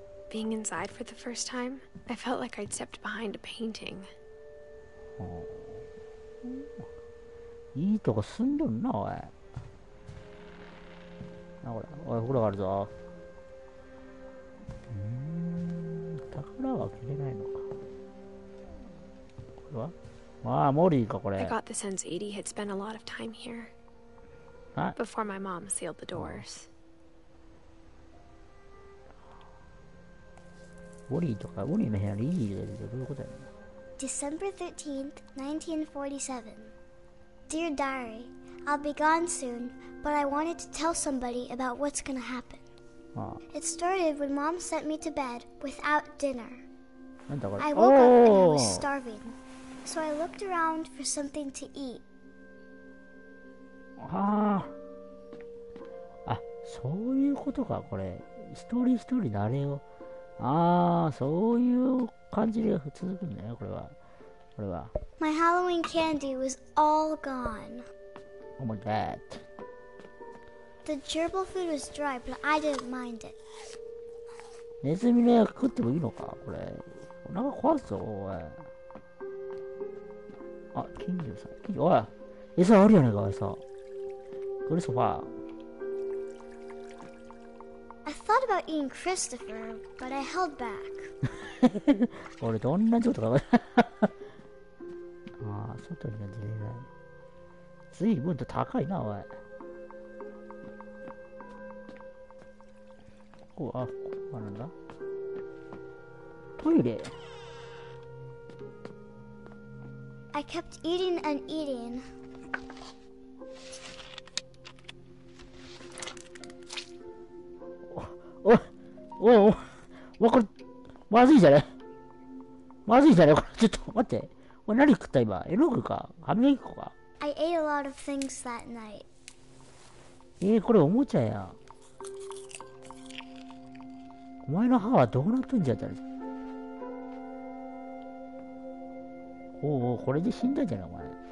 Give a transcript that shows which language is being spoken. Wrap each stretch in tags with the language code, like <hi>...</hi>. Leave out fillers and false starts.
<en>Being inside for the first time, I felt like I'd stepped behind a painting.</en> <ja>はあ。いいとこ住んどんな、おい。あ、ほら、おい、風呂があるぞ。宝は切れないのか。これはああ、モリーか、これ。</ja> <en>I got the sense Edie had spent a lot of time here. Before my mom sealed the doors.</en> <ja>モリーとか、モリーの部屋にいいがいるけど、どういうことやねん。</ja> <en>December 13th, 1947. Dear Diary, I'll be gone soon, but I wanted to tell somebody about what's gonna happen. It started when Mom sent me to bed without dinner. I woke up and I was starving, so I looked around for something to eat.</en> <ja>ああ。あ、そういうことか、これ。一人一人誰を。ああ、そういう感じで続くんだよ、これは。これは。</ja> <en>My Halloween candy was all gone. Oh my god. The gerbil food was dry, but I didn't mind it.</en> <ja>ネズミの役食ってもいいのかこれ。お腹壊すぞ、おい。あ、金魚さん。金魚、おい。餌あるやねんか、餌。クリストファー。</ja> <en>I thought about eating Christopher, but I held back.</en> <ja>俺どんな状態か。ああ、外には出れない。随分と高いな、おい。ここ、あ、ここはなんだトイレ。</ja> <en>I kept eating and eating.</en> <ja>おい、これ、まずいじゃねまずいじゃねこれ、ちょっと待って。これ何食った今絵の具か歯磨き粉か</ja> <en>I ate a lot of things that night.</en> <ja>これおもちゃや。お前の歯はどうなっとんじゃったら。おお、これで死んだんじゃないお前。</ja>